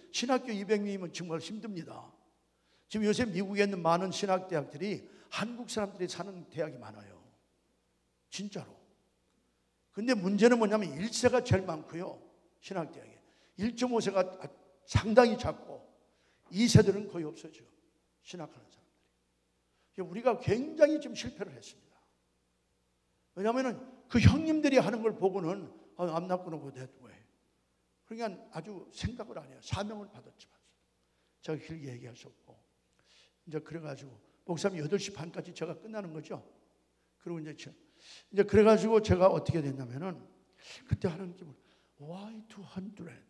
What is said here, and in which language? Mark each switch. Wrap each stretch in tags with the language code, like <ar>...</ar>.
<ko>신학교 200명이면 정말 힘듭니다. 지금 요새 미국에 있는 많은 신학대학들이 한국 사람들이 사는 대학이 많아요. 진짜로. 근데 문제는 뭐냐면 1세가 제일 많고요. 신학대학에 1.5세가 상당히 작고 2세들은 거의 없어져. 신학하는 사람들이. 우리가 굉장히 좀 실패를 했습니다. 왜냐하면 그 형님들이 하는 걸 보고는</ko> <en>I'm not going to go that way.</en> <ko>그러니까 아주 생각을 안 해요. 사명을 받았지만 제가 길게 얘기할 수 없고, 이제 그래가지고 목사님 8시 반까지 제가 끝나는 거죠. 그리고 이제 그래가지고 제가 어떻게 됐냐면은 그때 하나님께서</ko> <en>Why 200?</en>